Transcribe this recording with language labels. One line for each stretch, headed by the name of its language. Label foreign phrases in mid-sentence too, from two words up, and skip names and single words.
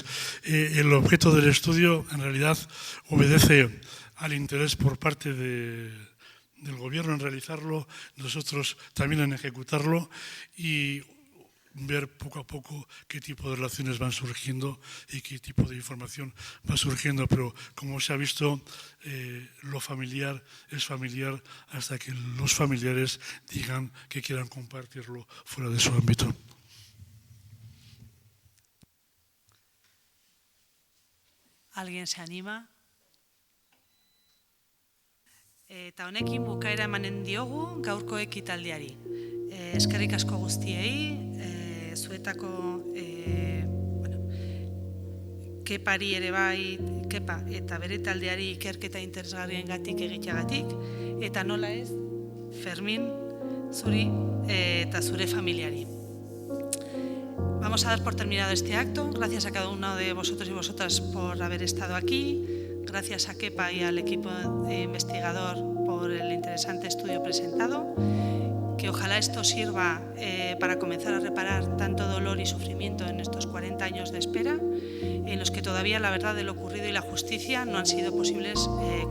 Spanish: El objeto del estudio en realidad obedece al interés por parte del Gobierno en realizarlo, nosotros también en ejecutarlo, y ver poco a poco qué tipo de relaciones van surgiendo y qué tipo de información va surgiendo, pero como se ha visto, lo familiar es familiar hasta que los familiares digan que quieran compartirlo fuera de su ámbito. ¿Alguien se anima?
Basque: Eta honekin bukaera emanen diogu gaurko ekitaldiari. Eskerrik asko guztiei, zuetako Kepari ere bai, Kepa eta bere taldeari ikerketa interesgarriengatik egiteagatik, eta nola ez, Fermin, zuri eta zure familiari.
Spanish: Vamos a dar por terminado este acto. Gracias a cada uno de vosotros y vosotras por haber estado aquí. Gracias a Kepa y al equipo investigador por el interesante estudio presentado. Que ojalá esto sirva para comenzar a reparar tanto dolor y sufrimiento en estos 40 años de espera, en los que todavía la verdad de lo ocurrido y la justicia no han sido posibles con Germán.